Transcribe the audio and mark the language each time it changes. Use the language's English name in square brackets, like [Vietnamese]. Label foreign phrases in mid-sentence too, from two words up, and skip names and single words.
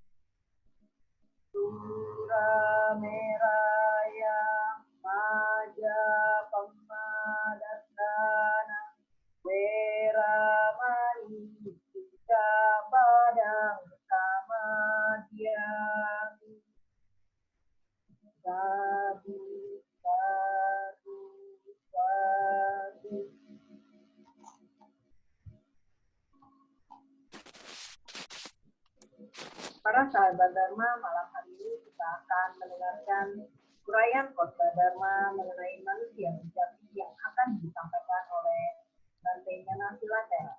[Pali] Surameraya majapammadasana weramani sikkhapadang samadhyami. Sadu, sadu, sadu. [Indonesian] Para sahabat Dharma, malam hari ini kita akan mendengarkan uraian khotbah Dharma mengenai manusia sejati yang akan disampaikan oleh Bante Nyana Silatera.